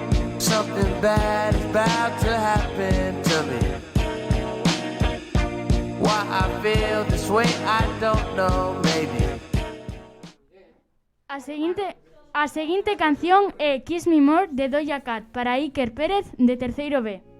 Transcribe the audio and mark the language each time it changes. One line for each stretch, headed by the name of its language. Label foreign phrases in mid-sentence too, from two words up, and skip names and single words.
English: Something bad is about to happen to me. Why I feel this way, I don't know, maybe.
Galician: A seguinte canción é Kiss Me More de Doja Cat para Iker Pérez de terceiro B.